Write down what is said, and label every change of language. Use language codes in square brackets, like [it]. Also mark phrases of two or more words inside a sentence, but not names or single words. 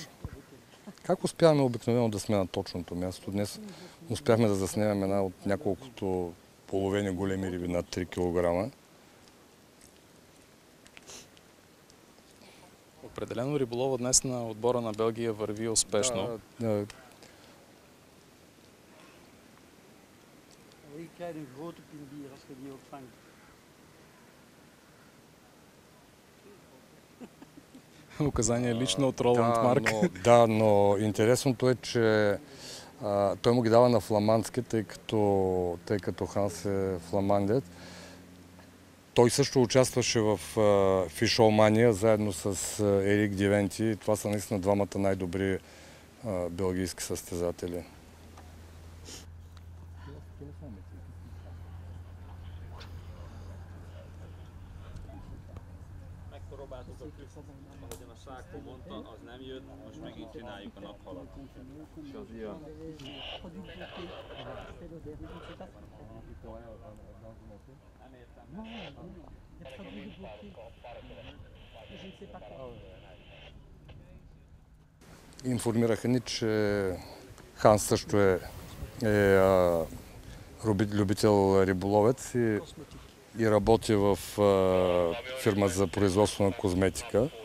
[bg] Как успяваме обикновено да сме на точното място? Днес Успяхме да заснемем една от няколкото половени големи риби над 3 кг. Определено риболова днес на отбора на Белгия върви успешно. Да, [nl] Je krijgt een grote pindier als je die ook vangt. [bg] Указание лично от Роланд Марк. но интересното е, че той му ги дава на фламандски, тъй като Ханс е фламандец. Той също участваше в Фишолмания заедно с Ерик Дивенти. Това са наистина двамата най-добри белгийски състезатели. [hu] Megpróbáltuk a füst, ahogyan a Sákó mondta, az nem jött, most megint csináljuk a naphalat. És az jön. Nem értem. [bg] Информираха ни, че Ханс също е любител риболовец и работи в фирма за производство на козметика.